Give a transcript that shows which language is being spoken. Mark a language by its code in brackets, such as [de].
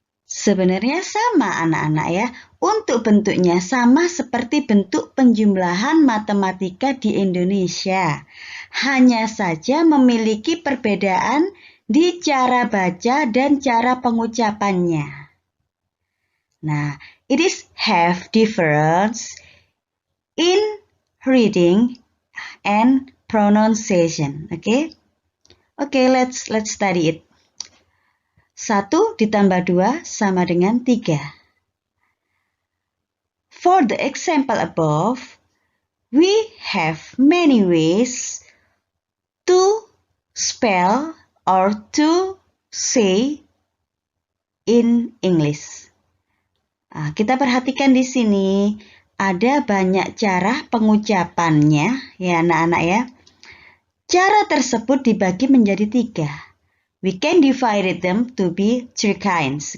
[id] Sebenarnya sama anak-anak ya. Untuk bentuknya sama seperti bentuk penjumlahan matematika di Indonesia. Hanya saja memiliki perbedaan di cara baca dan cara pengucapannya. [en] Nah, it is have difference in reading and pronunciation. Okay, let's study it. 1 [id] ditambah 2 sama dengan 3. [en] For the example above, we have many ways to spell or to say in English. [id] Nah, kita perhatikan di sini ada banyak cara pengucapannya ya anak-anak ya. Cara tersebut dibagi menjadi 3. [en] We can divide them to be 3 kinds.